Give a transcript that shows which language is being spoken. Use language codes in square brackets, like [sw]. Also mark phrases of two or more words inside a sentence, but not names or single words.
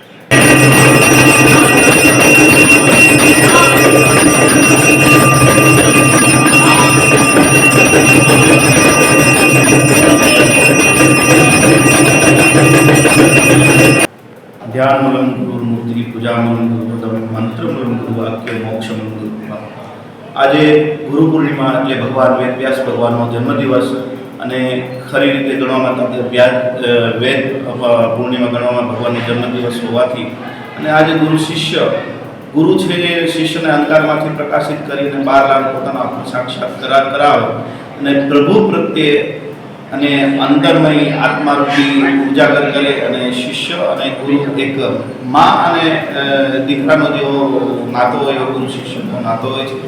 [sa] ध्यान मूलम गुरु मूर्ति पूजा मूलम गुरु मंत्र मूलम गुरु वाक्य मोक्ष मूलम गुरु। [gu] આજ ગુરુ પૂર્ણિમા એટલે ભગવાન વેદવ્યાસ ભગવાનનો જન્મદિવસ અને ખરી રીતે ગણવામાં વેદ પૂર્ણિમા ગણવામાં ભગવાનનો જન્મદિવસ હોવાથી અને આજે ગુરુ છે એ શિષ્યને અંધકારમાંથી પ્રકાશિત કરીને બહાર લાવી પોતાના સાક્ષાત્કાર કરાવે અને પ્રભુ પ્રત્યે અને અંતરમય આત્મારૂપી ઉજાગર કરે અને શિષ્ય અને ગુરુ એક મા અને દીકરાનો જેવો નાતો હોય એવો ગુરુ શિષ્યનો નાતો હોય છે.